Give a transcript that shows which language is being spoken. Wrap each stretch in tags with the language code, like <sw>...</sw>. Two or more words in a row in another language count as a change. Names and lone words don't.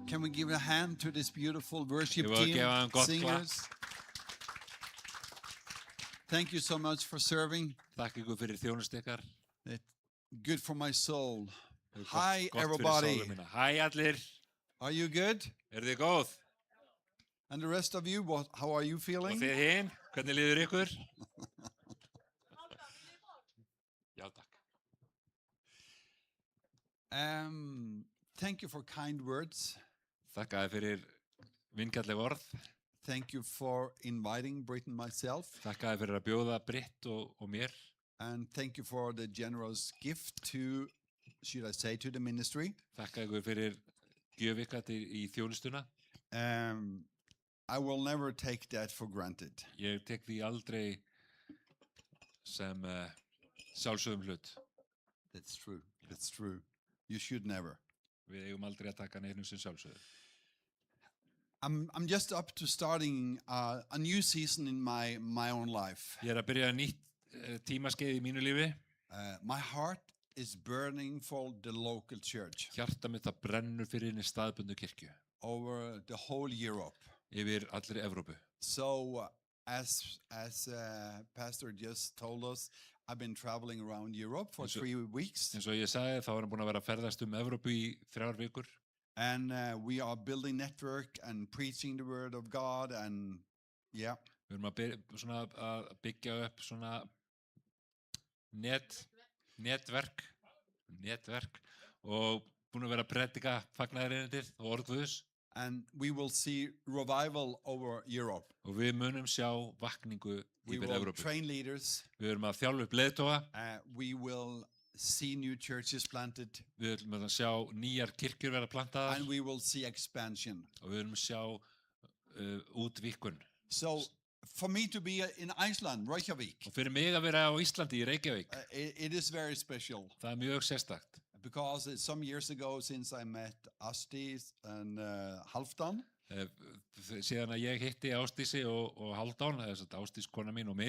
<en>give a hand to this beautiful worship</en> <is>Ég var að</is> <en>team,</en> <is>gefa þeim gott</is> <en>singers. Thank you so much for serving.</en> <is>Takk ykkur fyrir þjónust ykkar.</is> <en>Good for my soul.</en> <is>Gott-</is> <en>Hi,</en> <is>gott fyrir</is> <en>everybody.</en> <is>sálu mína. Hæ allir,</is> <en>Are you good?</en> <is>eru þið góð?</is> <en>And the rest of you, how are you</en> <is>Og</is> <en>feeling?</en> <is>þið hinn, hvernig líður ykkur? Já, takk.</is> <en>Thank you for kind words.</en> <is>Þakka þið fyrir vinkjalleg orð.</is> <en>Thank you for inviting Britt and myself.</en> <is>Þakka þið fyrir að bjóða Britt og mér.</is> <en>And thank you for the generous gift to, should I say, to the ministry.</en> <is>Þakka ykkur fyrir gjöf ykkar í þjónustuna.</is> <en>I will never take that for granted.</en> <is>Ég tek því aldrei sem sjálfsögum hlut.</is> <en>That's true. That's true. You should never.</en> <is>Við eigum aldrei að taka neinum sem sjálfsögum.</is> <en>I'm just up to starting a new season in my own life.</en> <is>Ég að byrja nýtt tímaskeið í mínu lífi.</is> <en>My heart is burning for the local church</en> <is>Hjarta mitt að brennur fyrir henni staðbundu kirkju.</is> <en>over the whole Europe.</en> <is>Yfir allri Evrópu.</is> <en>So as Pastor just told us, I've been traveling around Europe for So- 3 weeks,</en> <is>Eins og ég sagði þá er hann búin að vera að ferðast Evrópu í 3 vikur.</is> <en>and we are building network and preaching the word of God, and yeah,</en> <is>Við erum að byggja upp svona netverk og búin að vera að predika fagnaðarerindið og orð Guðs.</is> <en>and we will see revival over Europe.</en> <is>Og við munum sjá vakningu</is> <en>We</en> <is>yfir</is> <en>will</en> <is>Evrópu.</is> <en>train leaders.</en> <is>Við erum að þjálfa upp leiðtoga.</is> <en>We will see new churches planted,</en> <is>Við erum að sjá nýjar kirkjur vera plantaðar.</is> <en>and we will see expansion.</en> <is>Og við erum að sjá útvíkkun.</is> <en>So for me to be in Iceland, Reykjavik,</en> <is>Og fyrir mig að vera á Íslandi í Reykjavík,</is> <en>it is very special.</en> <is>það er mjög sérstakt.</is> <en>Because it's some years ago since I met Asti and Halfdan,</en> <is>Síðan að ég hitti Ásdísi og Haldán, þess að Ásdís kona mín og mig.</is>